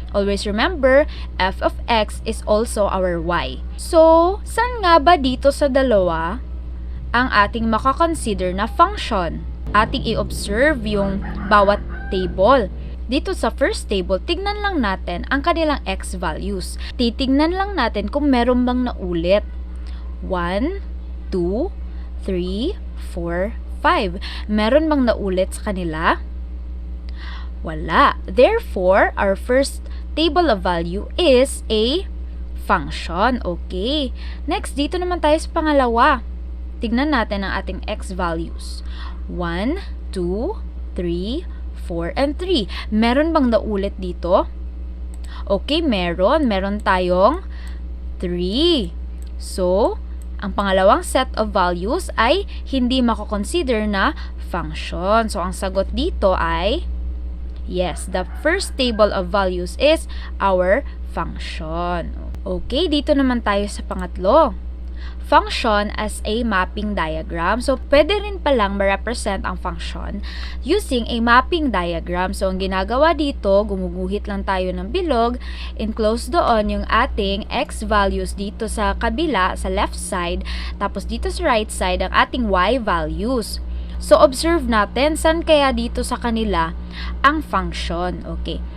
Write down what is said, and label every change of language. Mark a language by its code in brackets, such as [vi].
[en] Always remember, f of x is also our y. [tl] So, saan nga ba dito sa dalawa ang ating makakonsider na function? Ating i-observe yung bawat table. Dito sa first table, tignan lang natin ang kanilang x values. Titignan lang natin kung meron bang naulit. 1, 2, 3, 4, 5. Meron bang naulit sa kanila? Wala. [en] Therefore, our first table of value is a function. Okay. [tl] Next, dito naman tayo sa pangalawa. Tignan natin ang ating x values. [en] 1, 2, 3, 4, and 3. [tl] Meron bang naulit dito? Okay, meron. Meron tayong 3. So, ang pangalawang set of values ay hindi mako-consider na function. [en] So, [tl] ang sagot dito ay [en] yes, the first table of values is our function. [tl] Okay, dito naman tayo sa pangatlo. [en] Function as a mapping diagram. [tl] So, pwede rin palang ma-represent ang function [en] using a mapping diagram. [tl] So, ang ginagawa dito, gumuguhit lang tayo ng bilog, enclose doon yung ating x values dito sa kabila, sa left side, tapos dito sa right side, ang ating y values. So, observe natin, saan kaya dito sa kanila ang function. Okay.